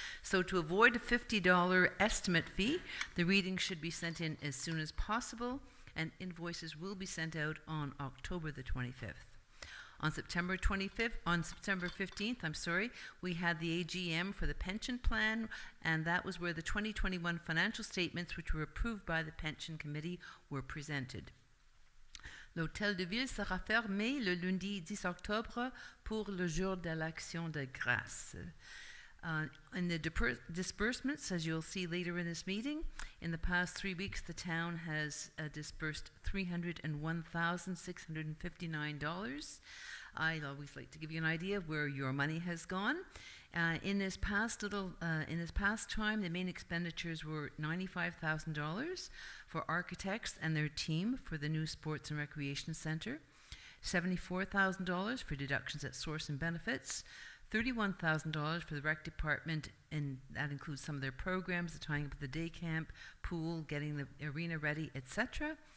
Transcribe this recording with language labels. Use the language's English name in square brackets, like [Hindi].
[English] So to avoid a $50 estimate fee, the readings should be sent in as soon as possible, and invoices will be sent out on October the 25th. On September 15th, we had the AGM for the pension plan, and that was where the 2021 financial statements, which were approved by the pension committee, were presented. [French] L'Hôtel de Ville sera fermé le lundi 10 octobre pour le jour de l'Action de Grâce. [English] In the disbursements, as you'll see later in this meeting, in the past 3 weeks, the town has disbursed $301,659. I'd always like to give you an idea of where your money has gone. In this past time, the main expenditures were $95,000 for architects and their team for the new Sports and Recreation Centre, $74,000 for deductions at source and benefits, $31,000 for the rec department, and that includes some of their programs, the tying up of the day camp, pool, getting the arena ready, etc.